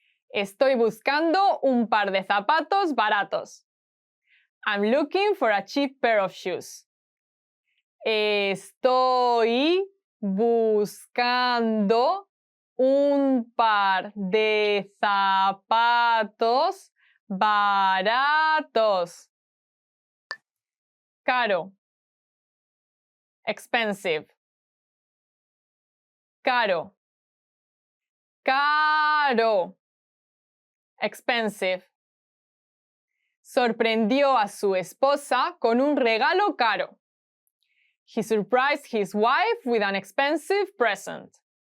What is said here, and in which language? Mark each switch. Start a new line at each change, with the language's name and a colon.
Spanish: Estoy buscando un par de zapatos baratos.
English: I'm looking for a cheap pair of shoes.
Spanish: Estoy buscando un par de zapatos baratos. Caro. Expensive. Caro. Caro. Expensive. Sorprendió a su esposa con un regalo caro.
English: He surprised his wife with an expensive present.